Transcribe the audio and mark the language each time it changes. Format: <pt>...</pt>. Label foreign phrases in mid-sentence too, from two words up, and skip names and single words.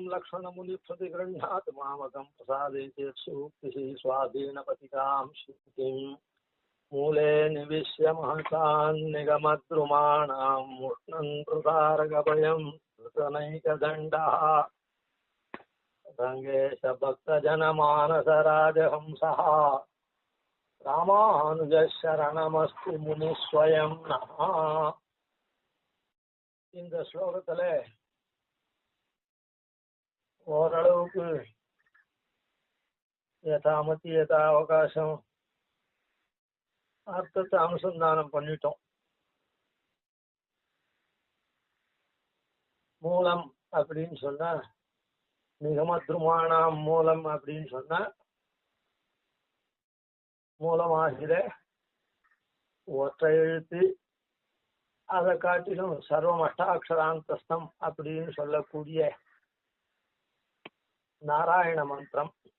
<sa>लक्ष्मणमुनिप्रतिगृह्णात् मामकं प्रसादयति सूक्तिः स्वाधीनपतिकां श्रुतिं मूले निविश्य महतान् निगमद्रुमाणां मुष्णन् प्रसारगभयं कृतनैकदण्डः रङ्गेशभक्तजनमानसराजहंसः रामानुजशरणमस्तु मुनिस्वयं नः.</sa> <ta>இந்த ஸ்லோகத்துல ஓரளவுக்கு யதாமதி யதா அவகாசம் அர்த்தத்தை அனுசந்தானம் பண்ணிட்டோம். மூலம் அப்படின்னு சொன்னா</ta> <sa>निगमद्रुमाणां मूलं</sa> <ta>அப்படின்னு சொன்னா மூலமாகிற ஒற்றை எழுத்து, அதை காட்டிலும்</ta> <sa>सर्वम् अष्टाक्षरान्तस्थम्</sa> <ta>அப்படின்னு சொல்லக்கூடிய நாராயண மந்திரம்.</ta>